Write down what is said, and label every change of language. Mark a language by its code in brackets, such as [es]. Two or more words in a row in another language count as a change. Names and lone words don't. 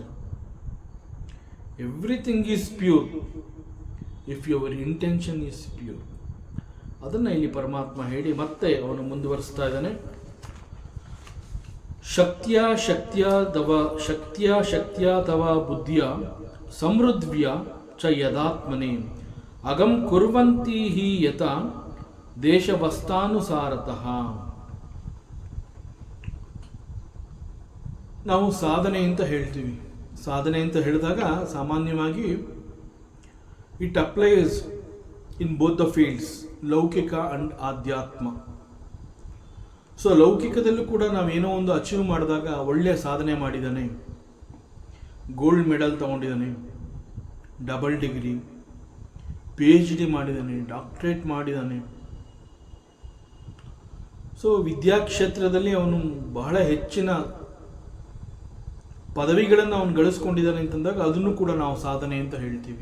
[en] everything is pure if your intention is pure. [kn] ಅದನ್ನು ಇಲ್ಲಿ ಪರಮಾತ್ಮ ಹೇಳಿ ಮತ್ತೆ ಅವನು ಮುಂದುವರಿಸ್ತಾ ಇದ್ದಾನೆ. [sa] ಶಕ್ತಿಯ ತವ ಬುದ್ಧಿಯ ಸಮೃದ್ಧ್ಯ ಚ ಯದಾತ್ಮನೆ ಅಗಂ ಕುರ್ವಂತಿ ಹಿ ಯತ ದೇಶವಸ್ತಾನುಸಾರತಃ. [kn] ನಾವು ಸಾಧನೆ ಅಂತ ಹೇಳ್ತೀವಿ. ಸಾಧನೆ ಅಂತ ಹೇಳಿದಾಗ ಸಾಮಾನ್ಯವಾಗಿ [en] it applies in both the fields, [kn] ಲೌಕಿಕ ಅಂಡ್ ಆಧ್ಯಾತ್ಮ. ಸೊ ಲೌಕಿಕದಲ್ಲೂ ಕೂಡ ನಾವೇನೋ ಒಂದು ಅಚೀವ್ ಮಾಡಿದಾಗ ಒಳ್ಳೆಯ ಸಾಧನೆ ಮಾಡಿದ್ದಾನೆ, [en] gold medal [kn] ತಗೊಂಡಿದ್ದಾನೆ, [en] double degree, [kn] PhD ಮಾಡಿದ್ದಾನೆ, ಡಾಕ್ಟರೇಟ್ ಮಾಡಿದ್ದಾನೆ, ಸೊ ವಿದ್ಯಾಕ್ಷೇತ್ರದಲ್ಲಿ ಅವನು ಬಹಳ ಹೆಚ್ಚಿನ ಪದವಿಗಳನ್ನು ಅವನು ಗಳಿಸ್ಕೊಂಡಿದ್ದಾನೆ ಅಂತಂದಾಗ ಅದನ್ನು ಕೂಡ ನಾವು ಸಾಧನೆ ಅಂತ ಹೇಳ್ತೀವಿ.